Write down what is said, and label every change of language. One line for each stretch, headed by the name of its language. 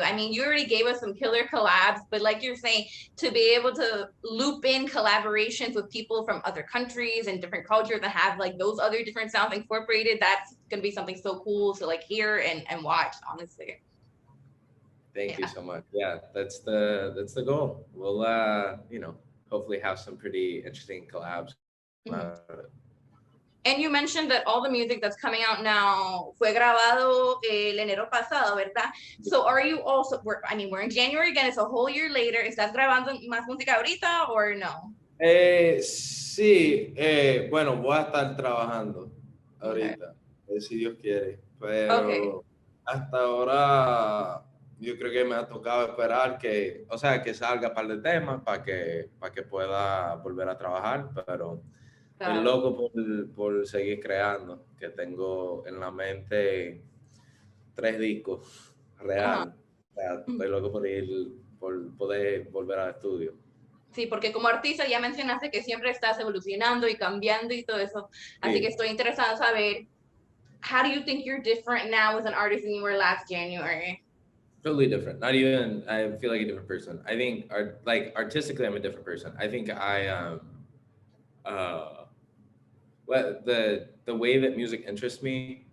English: I mean, you already gave us some killer collabs, but like you're saying, to be able to loop in collaborations with people from other countries and different cultures and have like those other different sounds incorporated, that's gonna be something so cool to like hear and watch, honestly. Thank you Yeah. so much. Yeah, that's the goal. We'll you know, hopefully have some pretty interesting collabs come out of it. Mhm. And you mentioned that all the music that's coming out now
Spanish: fue grabado el enero pasado, ¿verdad?
English: So are you also, we're in January again, it's a whole year later.
Spanish: ¿Estás grabando más música ahorita
English: or no?
Spanish: Sí, bueno, voy a estar trabajando
English: Okay.
Spanish: ahorita, si Dios quiere,
English: Okay.
Spanish: pero hasta ahora yo creo que me ha tocado esperar que, o sea, que salga un par de temas para que pueda volver a trabajar, pero estoy
English: Got it.
Spanish: loco por seguir creando, que tengo en la mente 3 discos Uh-huh. real. O sea, estoy loco por poder volver al estudio. Sí, porque como artista ya mencionaste que siempre estás evolucionando y cambiando y todo eso. Así que Sí. estoy interesada en saber,
English: how do you think you're different now as an artist than you were last January? Totally different. Not even. I feel like a different person. I think, artistically, I'm a different person. I think uh, well, the way that music interests me.